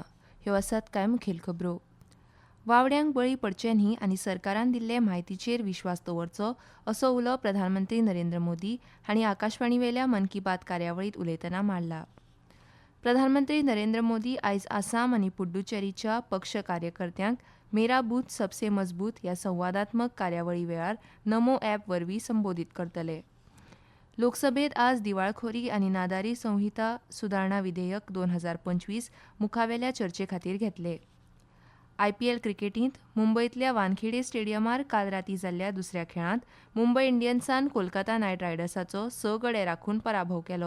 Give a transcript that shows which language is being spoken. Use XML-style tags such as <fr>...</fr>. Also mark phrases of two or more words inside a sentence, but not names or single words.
<kok>ह्यो आसात कांय मुखेल खबरो. वावड्यांक बळी पडचे न्ही आनी सरकारान दिल्ले म्हायतीचेर विश्वास दवरचो असो उलो प्रधानमंत्री नरेंद्र मोदी हांणी आकाशवाणीवेल्या मन की बात कार्यावळींत उलयतना मारला. प्रधानमंत्री नरेंद्र मोदी आयज आसाम आनी पुड्डुचेरीच्या पक्ष कार्यकर्त्यांक मेरा बूथ सबसे मजबूत ह्या संवादात्मक कार्यावळी वेळार नमो ॲप वरवीं संबोधीत करतले. लोकसभेत आज दिवाळखोरी आनी नादारी संहिता सुदारणा विधेयक 2025 मुखावेल्या चर्चे खातीर घेतले. IPL क्रिकेटींत मुंबयतल्या वानखेडे स्टेडियमार काल रातीं जाल्ल्या दुसऱ्या खेळांत मुंबय इंडियन्सान कोलकाता नायट रायडर्साचो 6 गडे राखून पराभव केलो.</kok>